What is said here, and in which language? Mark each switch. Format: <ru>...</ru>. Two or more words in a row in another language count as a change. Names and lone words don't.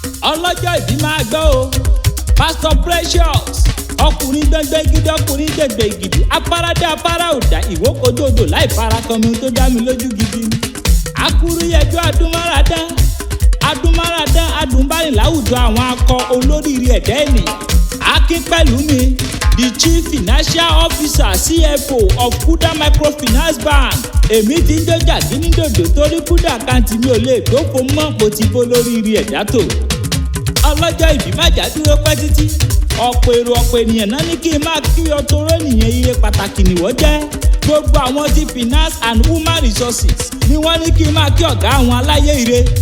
<yo>Ọlọ́jọ́ ìbí máa gbọ́ o, Pastor Precious, ọkùnrin gbẹ́ngbẹ́ gidi, ọkùnrin gbẹ̀gbẹ̀ gidi, afárá dé, afárá ò dá, ìwó kojú odò láì fara kan mi tó dá mi lójú gidi ni. Akúrú yẹjọ́ adúmáradá, adúmáradá, adùnbárìn láwùjọ àwọn akọ olóríire ẹ̀dá ènìyàn. Akin pẹ̀lú mi,</yo> <en>the Chief Financial Officer, C F O of Kuda Microfinance Bank.</en> <yo>Èmi ti ń jó jàgínnídòdò torí Kuda àkáǹtì mi ò lè dóko mọ́, mo ti bó lóríire ẹ̀dá tò. Ọlọ́jọ́ ìbí má jà dúró pẹ́ títí. Ọ̀pọ̀ èrò, ọ̀pọ̀ ènìyàn náà ní kí n máa kí ọ toró nìyẹn, ire pàtàkì nìwọ jẹ́. Gbogbo àwọn ti</yo> <en>Finance and Human Resources</en> <yo>ni wọ́n ní kí n máa kí ọ̀gá àwọn aláyé ire.</yo>